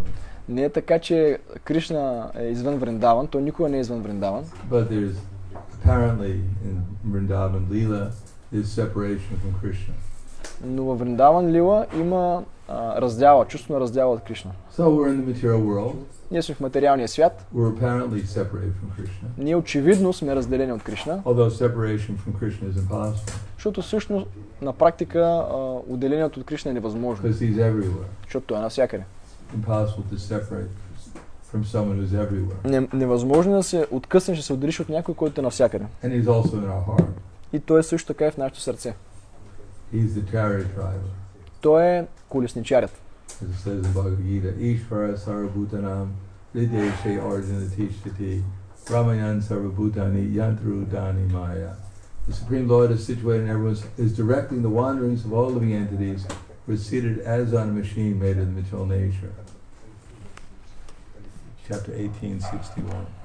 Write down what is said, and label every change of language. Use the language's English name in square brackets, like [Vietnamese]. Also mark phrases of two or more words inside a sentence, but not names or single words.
[Bulgarian] Не е така, че Кришна е извън Вриндаван, той никога не е извън Вриндаван. [English] But there's apparently in Vrindavan Leela is separation from Krishna. [Bulgarian] Но във Вриндаван Лила има чувство на раздяла от Кришна. [English] So we're in the material world. [Bulgarian] Ние сме в материалния свят. [English] We're apparently separated from Krishna. [Bulgarian] Ние очевидно сме разделени от Кришна. [English] Although separation from Krishna is impossible. [Bulgarian] Защото всъщност на практика отделението от Кришна е невъзможно. [English] Because he's everywhere. [Bulgarian] Защото той е навсякъде. [English] Impossible to separate from someone who's everywhere. [Bulgarian] Невъзможно да се откъснеш, да се отделиш от някой, който е навсякъде. [English] And he's also in our heart. [Bulgarian] И той е също така и в нашето сърце. [English] He's the chariot driver. [Bulgarian] Той е колесничарят. [English] As it says in Bhagavad Gita, [Sanskrit] ईश्वर सर्वभूतानाम् हृद्देशे अर्जुन तिष्ठति भ्रामयन् सर्वभूतानि यन्त्रारूढानि मायया. [English] The Supreme Lord is situated in everyone's, is directing the wanderings of all living entities. We're seated as on a machine made of the material nature. Chapter 1861.